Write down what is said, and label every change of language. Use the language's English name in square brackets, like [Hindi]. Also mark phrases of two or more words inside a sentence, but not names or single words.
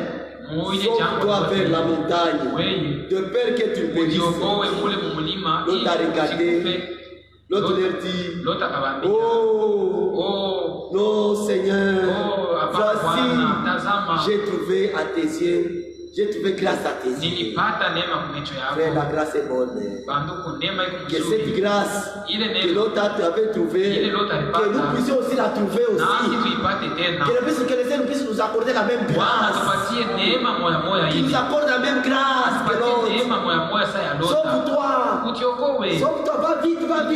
[French] Sauve-toi vers la montagne. De peur que tu périsses. L'autre a regardé. L'autre leur dit, non Seigneur, voici, j'ai trouvé à tes yeux J'ai trouvé grâce à tes yeux. [Swahili] Nilipata neema kwa macho yako. [French] Frère, la grâce est bonne. [Swahili] Banduku, neema iko [French] Que [Swahili] mzuri. [French] cette grâce que l'autre avait trouvée, que nous puissions aussi la trouver aussi. Que les uns puissent nous accorder la même grâce. Qu'ils nous accordent la même grâce que l'autre. Sauve-toi. Sauve-toi, va vite, va vite.